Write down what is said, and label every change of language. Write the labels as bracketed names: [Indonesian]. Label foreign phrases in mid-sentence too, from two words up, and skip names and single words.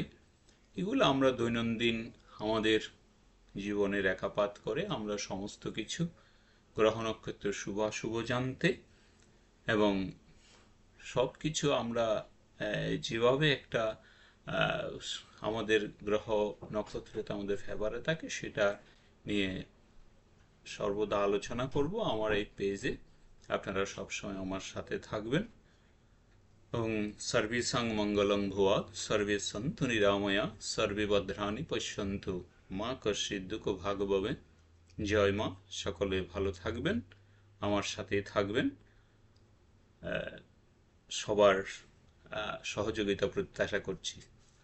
[Bangla] এগুলো আমরা দৈনন্দিন আমাদের জীবনে রেখাপাত করে আমরা সমস্ত কিছু গ্রহ নক্ষত্রের শুভাশুভ জানতে এবং সব কিছু আমরা যেভাবে একটা আমাদের গ্রহ নক্ষত্রতে আমাদের ফেভারে থাকে সেটা নিয়ে সর্বদা আলোচনা করব আমার এই পেজে। আপনারা সবসময় আমার সাথে থাকবেন। এবং [Sanskrit] সর্বেষাং মঙ্গলং ভুয়াৎ সর্বে সন্তু নিরাময়া সর্বে ভদ্রাণি পশ্যন্তু মা কশ্চিৎ দুঃখ ভাগ ভবে। [Bangla] জয় মা। সকলে ভালো থাকবেন, আমার সাথেই থাকবেন। সবার সহযোগিতা প্রত্যাশা করছি।